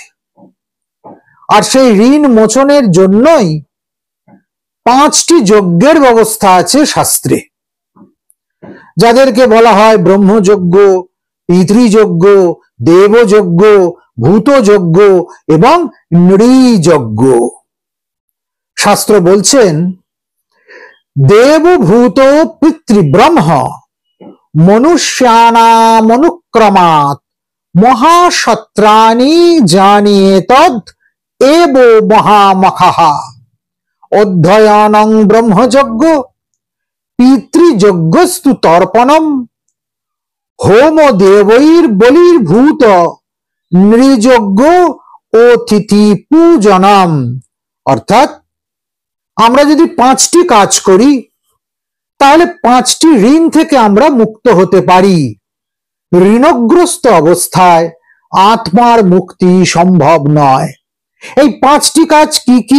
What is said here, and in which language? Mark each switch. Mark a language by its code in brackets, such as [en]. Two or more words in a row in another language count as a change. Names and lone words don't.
[bn] আর সেই ঋণ মোচনের জন্যই 5টি যজ্ঞের ব্যবস্থা আছে শাস্ত্রে, যাদেরকে বলা হয় ব্রহ্মযজ্ঞ, পিতৃযজ্ঞ, দেবযজ্ঞ, ভূতযজ্ঞ এবং নৃযজ্ঞ। শাস্ত্র বলছেন, [sa] দেবভূত পিতৃব্রহ্ম মনুষ্যানামনুক্রমাৎ মহাসত্রাণি জানিয়েতদ এব মহামখঃ অধ্যয়নং ব্রহ্মযজ্ঞ পিতৃযজ্ঞস্তু তর্পণম হোম দেবৈর বলির্ভূত নৃযজ্ঞ অতিথি পূজনম। [bn] অর্থাৎ আমরা যদি 5টি কাজ করি, তাহলে 5টি ঋণ থেকে আমরা মুক্ত হতে পারি। ঋণগ্রস্ত অবস্থায় আত্মার মুক্তি সম্ভব নয়। এই 5টি কাজ কি কি?